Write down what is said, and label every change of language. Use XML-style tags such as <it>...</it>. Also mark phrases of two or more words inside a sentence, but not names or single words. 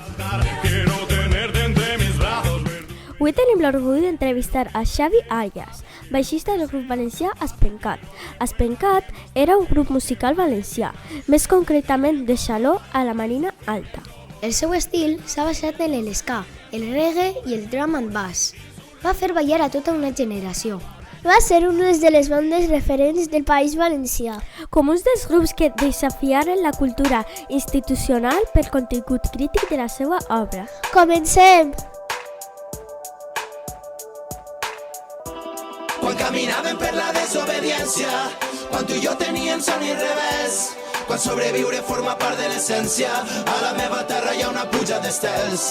<ca>Avui tenim l'orgull d'entrevistar a Xavi Arias, baixista del grup valencià Espencat. Espencat era un grup musical valencià, més concretament de Xaló a la Marina Alta. El seu estil s'ha basat en l'ska, el reggae i el</ca> <en>drum and bass.</en> <ca>Va fer ballar a tota una generació. Va ser una de les bandes referents del País Valencià. Com uns dels grups que desafiaren la cultura institucional per contingut crític de la seva obra. Comencem! Quan caminaven per la desobediència, quan tu i jo teníem son i revés, quan sobreviure forma part de l'essència, a la meva terra hi ha una pluja d'estels.</ca>